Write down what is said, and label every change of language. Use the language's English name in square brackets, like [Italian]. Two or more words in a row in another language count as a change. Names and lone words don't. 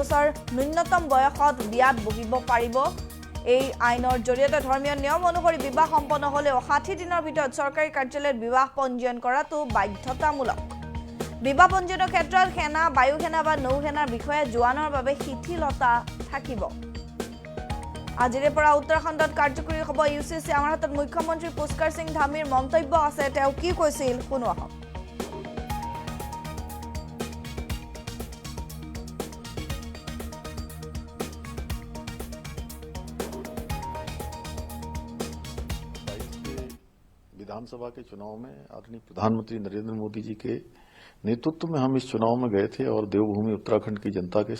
[Assamese] বছৰ ন্যূনতম বয়সত বিয়াত বহিব পাৰিব এই আইনৰ জৰিয়তে ধৰ্মীয় নিয়ম অনুসৰি বিবাহ সম্পন্ন হলেও 60 দিনৰ ভিতৰত চৰকাৰী কাৰ্যালয়ত বিবাহ পঞ্জীয়ন কৰাটো বাধ্যতামূলক বিবাহ পঞ্জীয়নৰ ক্ষেত্ৰত সেনা বায়ু সেনা বা নৌ সেনাৰ বিষয়ে জোৱানৰ বাবে শিথিলতা থাকিব আজিৰে পৰা উত্তৰাখণ্ডত কাৰ্যকৰী হ'ব ইউচিচি আমাৰ হাতত মুখ্যমন্ত্ৰী পুষ্কৰ সিং ধামীৰ মন্তব্য আছে তেওঁ কি কৈছিল শুনো আহক [Hindi] विधानसभा के चुनाव में आदरणीय प्रधानमंत्री नरेंद्र मोदी जी के नेतृत्व में हम इस चुनाव में गए थे और देवभूमि उत्तराखंड की जनता के